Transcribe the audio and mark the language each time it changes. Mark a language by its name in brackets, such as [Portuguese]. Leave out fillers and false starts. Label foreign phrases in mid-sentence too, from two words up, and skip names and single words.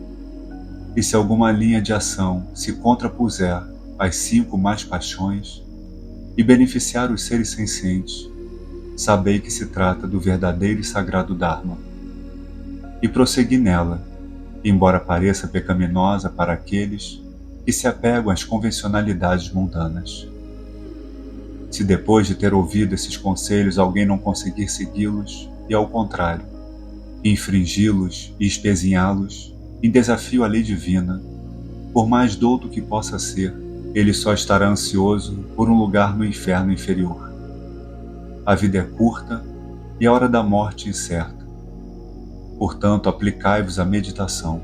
[Portuguese] E se alguma linha de ação se contrapuser às 5 más paixões e beneficiar os seres sencientes, sabei que se trata do verdadeiro e sagrado Dharma. E prossegui nela, embora pareça pecaminosa para aqueles que se apegam às convencionalidades mundanas. Se depois de ter ouvido esses conselhos alguém não conseguir segui-los, e ao contrário, infringi-los e espezinhá-los em desafio à lei divina, por mais douto que possa ser, ele só estará ansioso por um lugar no inferno inferior. A vida é curta e a hora da morte incerta. Portanto, aplicai-vos à meditação.